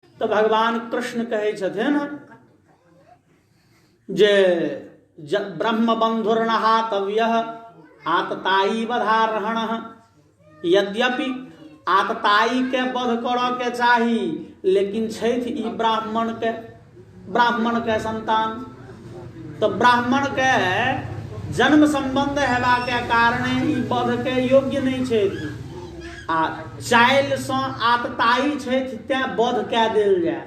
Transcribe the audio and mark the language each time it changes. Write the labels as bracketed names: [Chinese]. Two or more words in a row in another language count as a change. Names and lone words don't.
[Maithili] भगवान कृष्ण कहै छथिन जे [Sanskrit] ब्रह्म बंधुर्नहातव्यः आतताई बधारहणः। [Maithili] यद्यपि आतताई के वध करऽ के चाही, लेकिन छथि ई ब्राह्मण के संतान, तो ब्राह्मण के जन्म संबंध हेबा के कारणे ई वध के योग्य नहीं छथि। आ चाइल सँ आतताई छथि तें वध कए देल जाय।